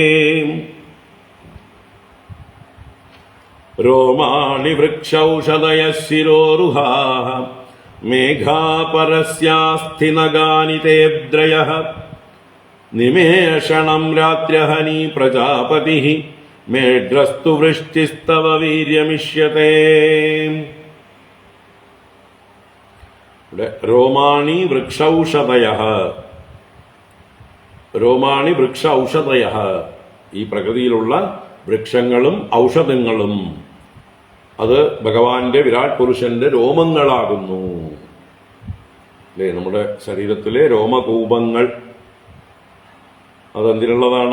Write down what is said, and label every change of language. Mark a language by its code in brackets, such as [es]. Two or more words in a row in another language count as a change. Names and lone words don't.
[sa] रोमाणि वृक्षौषधयः शिरोरुहाः मेघा परस्यास्ति नगानि तेद्रयः निमेषणं रात्र्यहनी प्रजापतिः मेढ्रस्तु वृष्टिस्तव वीर्यमिष्यते. रोमाणि वृक्षौषधयः. रोമാണി വൃക്ഷ ഔഷധയ, [ml] ഈ പ്രകൃതിയിലുള്ള വൃക്ഷങ്ങളും ഔഷധങ്ങളും അത് ഭഗവാന്റെ വിരാട് പുരുഷന്റെ രോമങ്ങളാകുന്നു. അല്ലേ, നമ്മുടെ ശരീരത്തിലെ രോമകൂപങ്ങൾ അതെന്തിനുള്ളതാണ്?